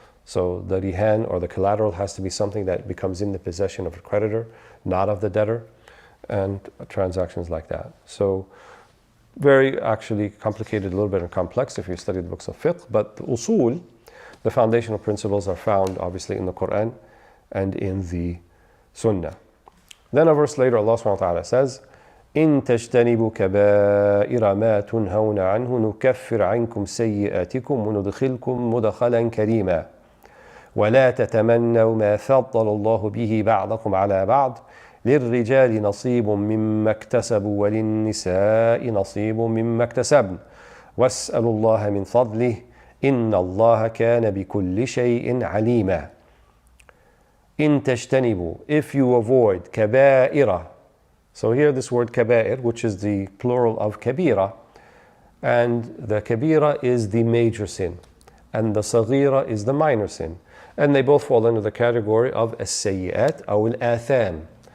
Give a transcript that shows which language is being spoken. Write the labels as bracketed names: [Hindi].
[English] So the rihan or the collateral has to be something that becomes in the possession of the creditor, not of the debtor, and transactions like that. So very actually complicated, a little bit and complex if you study the books of fiqh, but the usul, the foundational principles, are found obviously in the Quran and in the Sunnah. Then a verse later, Allah subhanahu wa ta'ala says, [Arabic] إن تجتنبوا كبائر ما تنهون عنه نكفر عنكم سيئاتكم وندخلكم مدخلا كريما ولا تتمنوا ما فضل الله به بعضكم على بعض للرجال نصيب مما اكتسبوا وللنساء نصيب مما اكتسبن واسألوا الله من فضله إن الله كان بكل شيء عليما. إن تجتنبوا, [English] if you avoid كبائر. So here this word kaba'ir, which is the plural of kabira, and the kabira is the major sin, and the saghira is the minor sin. And they both fall under the category of as-sayyi'at or al-atham.